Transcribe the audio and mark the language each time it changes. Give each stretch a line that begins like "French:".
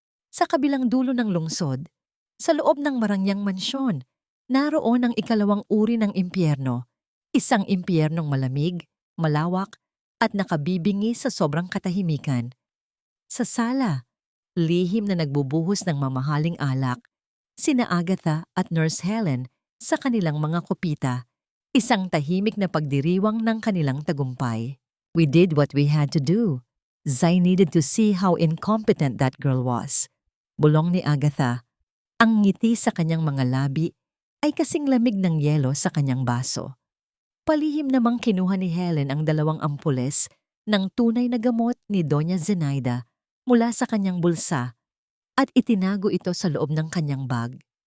Filipino: Sa kabilang dulo ng lungsod, sa loob ng marangyang mansyon, naroon ang ikalawang uri ng impyerno, isang impyernong malamig, malawak, at nakabibingi sa sobrang katahimikan. Sa sala, lihim na nagbubuhos ng mamahaling alak, sina Agatha at Nurse Helen sa kanilang mga kupita, isang tahimik na pagdiriwang ng kanilang tagumpay.
English: We did what we had to do. Zai needed to see how incompetent that girl was.
Filipino: Bulong ni Agatha. Ang ngiti sa kanyang mga labi ay kasing lamig ng yelo sa kanyang baso. Palihim namang kinuha ni Helen ang 2 ampules ng tunay na gamot ni Doña Zenaida mula sa kanyang bulsa at itinago ito sa loob ng kanyang bag.